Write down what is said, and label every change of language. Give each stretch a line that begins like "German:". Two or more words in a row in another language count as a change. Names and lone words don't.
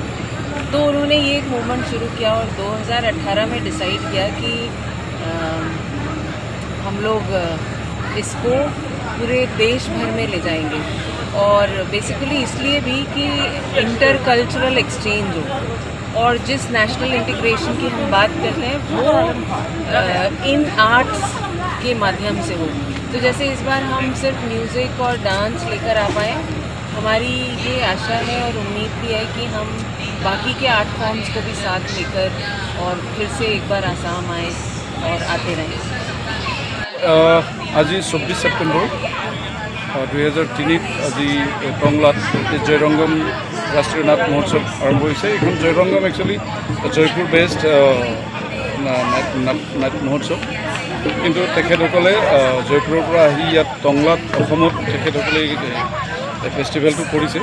Hindi: तो उन्होंने ये एक मूवमेंट शुरू किया और 2018 में डिसाइड किया कि हम लोग इसको पूरे देश भर में ले जाएंगे, और बेसिकली इसलिए भी कि
English: inter cultural exchange
Hindi: हो, और जिस
English: national integration
Hindi: की हम बात करते हैं वो इन आर्ट्स के माध्यम से हो। तो जैसे इस बार हम सिर्फ म्यूज़िक और डांस लेकर आ पाए, हमारी ये आशा है और उम्मीद भी है कि हम बाकी के
English: art forms
Hindi: को भी साथ लेकर और फिर से एक बार आसाम आए और आते रहें।
Assamese: আজি 24 ছেপ্টেম্বৰ 2003 আজি টংলাত জয়ৰংগম ৰাষ্ট্ৰীয় নাট মহোৎসৱ আৰম্ভ হৈছে। এইখন জয়ৰংগম একচুৱেলি জয়পুৰ বেষ্ট নাট মহোৎসৱ, কিন্তু তেখেতসকলে জয়পুৰৰ পৰা আহি ইয়াত টংলাত অসমত তেখেতসকলে ফেষ্টিভেলটো কৰিছে।